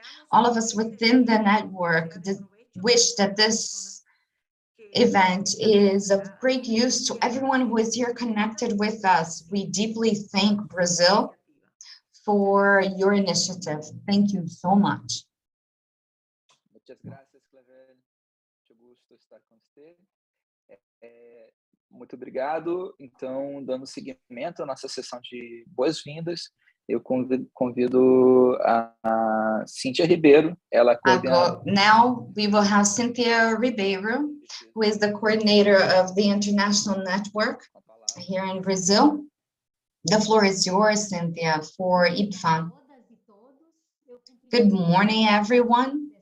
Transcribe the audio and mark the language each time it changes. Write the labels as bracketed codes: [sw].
[en] All of us within the network wish that this event is of great use to everyone who is here connected with us. We deeply thank Brazil for your initiative. Thank you so much. [es] Muchas gracias, Clavel. [pt] Muito gosto estar com você. Muito obrigado. Então, dando seguimento à nossa sessão de boas-vindas, eu convido a Cynthia Ribeiro. Ela [en] Now we will have Cynthia Ribeiro, who is the coordinator of the International Network here in Brazil. The floor is yours, Cynthia, for IPFA. Good morning, everyone.